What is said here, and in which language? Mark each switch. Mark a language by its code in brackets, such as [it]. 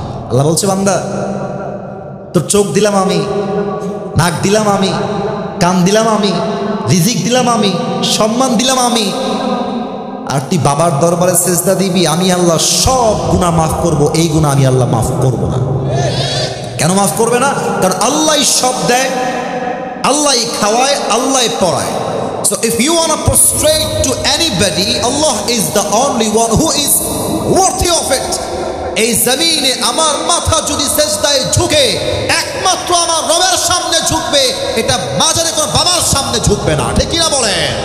[bn] আল্লাহ বলছে, বান্দা তোর চোখ দিলাম আমি, নাক দিলাম আমি, কান দিলাম আমি, রিজিক দিলাম আমি, সম্মান দিলাম আমি, আর তুই বাবার দরবারে সেজদা দিবি, আমি আল্লাহ সব গুনাহ মাফ করব, এই গুনাহ আমি আল্লাহ মাফ করব না। কেন মাফ করবে না? কারণ আল্লাহই সব দেয়, আল্লাহই খাওয়ায়, আল্লাহই পড়ায়। [en] So if you want to prostrate to anybody, Allah is the only one who is worthy of it. [bn] এই জমিনে আমার মাথা যদি সেজদায় ঝুঁকে, একমাত্র আমার রবের সামনে ঝুঁকবে, এটা মাজারে কোন বাবার সামনে ঝুঁকবে না। ঠিক কিনা বলেন?